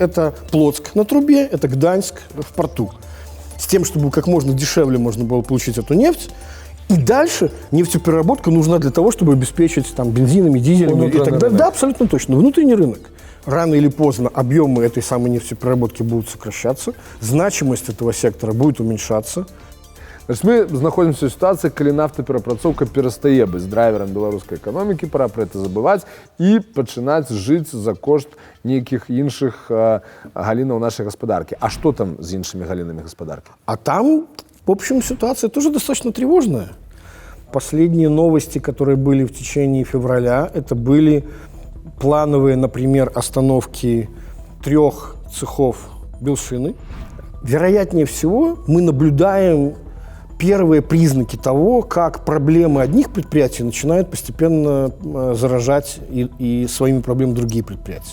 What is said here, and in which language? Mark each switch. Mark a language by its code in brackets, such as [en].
[ru] Это Плотск на трубе, это Гданьск в порту. С тем, чтобы как можно дешевле можно было получить эту нефть. И дальше нефтепереработка нужна для того, чтобы обеспечить там, бензинами, дизелями и так далее. Да, абсолютно точно. Внутренний рынок. Рано или поздно объемы этой самой нефтепереработки будут сокращаться, значимость этого сектора будет уменьшаться. [be] Значит, мы знаходзімся ў сітуацыі, калі нафтаперапрацоўка перастае быць драйверам беларускай эканомікі, пора пра гэта забываць і пачынаць жыць за кошт нейкіх іншых галінаў нашай гаспадаркі. А што там з іншымі галінамі гаспадаркі? [ru] А там, в общем, ситуация тоже достаточно тревожная. Последние новости, которые были в течение февраля, это были плановые, например, остановки 3 цехов Белшины. Вероятнее всего, мы наблюдаем первые признаки того, как проблемы одних предприятий начинают постепенно заражать и своими проблемами другие предприятия.